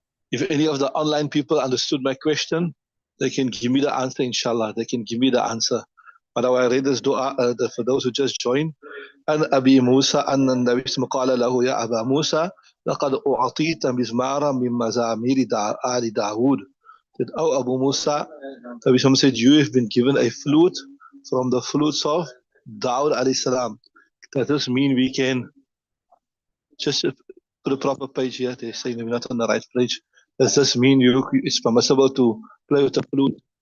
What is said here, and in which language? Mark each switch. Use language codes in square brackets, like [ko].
[en] If any of the online people understood my question, they can give me the answer, inshallah. They can give me the answer. But I read this dua for those who just joined. [ar] عن أبي موسى أن النبي صلى الله عليه وسلم قال له يا أبا موسى لقد أعطيت مزمارا من مزامير آل داود. [en] That, oh, Abu Musa, Nabi Muhammad said, you have been given a flute from the flutes of Dawud alayhi salam. Does this mean we can just put a proper page here? They're saying we're not on the right page. Does this mean it's permissible to play with the flute?